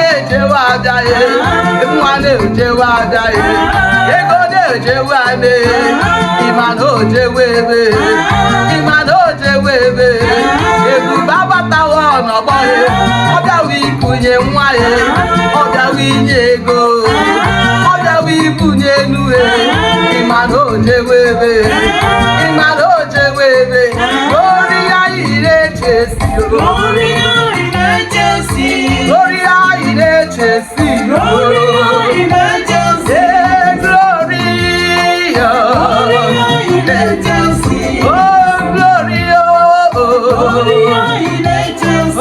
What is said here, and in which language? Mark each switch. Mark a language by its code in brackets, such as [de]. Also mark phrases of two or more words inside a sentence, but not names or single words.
[ig] Jewe abịa ye, nwa na-ejewe abịa ye, ego na-ejewe abịa ye, ị ma na o jewe ebe, ị ma na o jewe ebe, ebube abatawa n'ọgbọ ye, ọ bịawa ikunye nwa ye, ọ bịawa inye ego, ọ bịawa ibunye enu ye, ị ma na o jewe ebe, ị ma na o jewe ebe, ori ya ire [en] Gloria in majesty. Gloria in majesty. Gloria in majesty. Hey, Gloria. Gloria in majesty. Oh, Gloria. Gloria in majesty.